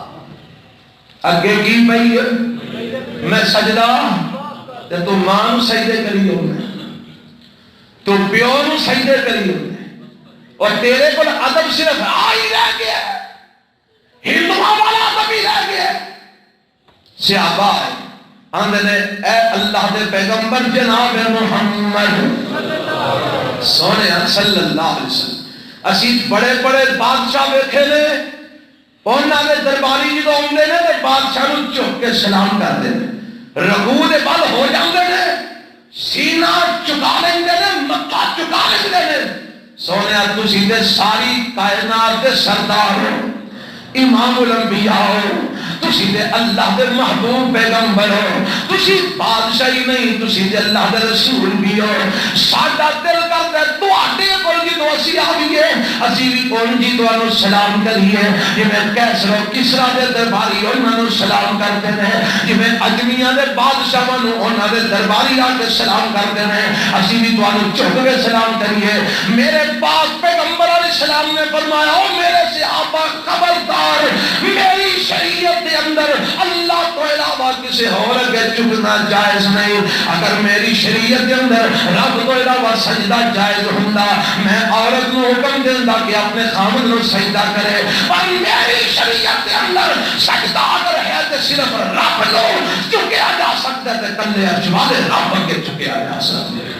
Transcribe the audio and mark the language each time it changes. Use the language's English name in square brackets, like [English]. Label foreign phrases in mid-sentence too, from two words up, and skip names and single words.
[Punjabi] اگے کی پئی ہے میں سجدہ تے تو ماں نو سجدے کری ہونے، تو پیو نو سجدے کری ہونے، [Urdu] اور تیرے کو ادب صرف آئی رہ گیا ہے، ہندوؤں والا ادب ہی رہ گیا ہے۔ [Punjabi] صحابہ آندے نے اے اللہ دے پیغمبر جناب محمد سونے صلی اللہ علیہ وسلم، اسی بڑے بڑے بادشاہ ویکھے نے، انہاں دے درباری جدوں آندے نے تے بادشاہ نو چک کے سلام کردے نے، رکوع دے بل ہو جاندے نے، سینہ چکا لیندے نے، متھا چکا لیندے نے۔ سونیا تسی تے ساری کائنات دے سردار ہو، امام الانبیاء ہو، تسی دے اللہ دے محبوب پیغمبر ہو، تسی بادشاہی نہیں، تسی دے اللہ دے رسول بھی ہو۔ ساڈا دل کردا ہے تواڈے کول جدوں اسی آئیے اسی بھی اونج ہی تانوں سلام کریے، جویں کیسر و کسریٰ دے درباری انہاں نوں سلام کردے نے، جویں اجمیاں دے بادشاہاں نوں انہاں دے درباری آ کے سلام کردے نے، اسی بھی تانوں جھک کے سلام کریے۔ میرے پاک پیغمبر علیہ السلام نے فرمایا او میرے صحابہ خبردار، میری شریعت دے اندر اللہ تو علاوہ کسی اور کے چکنا جائز نہیں۔ اگر میری شریعت دے اندر رب تو علاوہ سجدہ جائز ہوندا، میں عورت نو حکم دیندا کہ اپنے خامد نو سجدہ کرے، پر میری شریعت دے اندر سجدہ اگر ہے تو صرف رب نو چکیا جا سکتا ہے، کلے عرش والے رب اگے چکیا جا سکتا ہے۔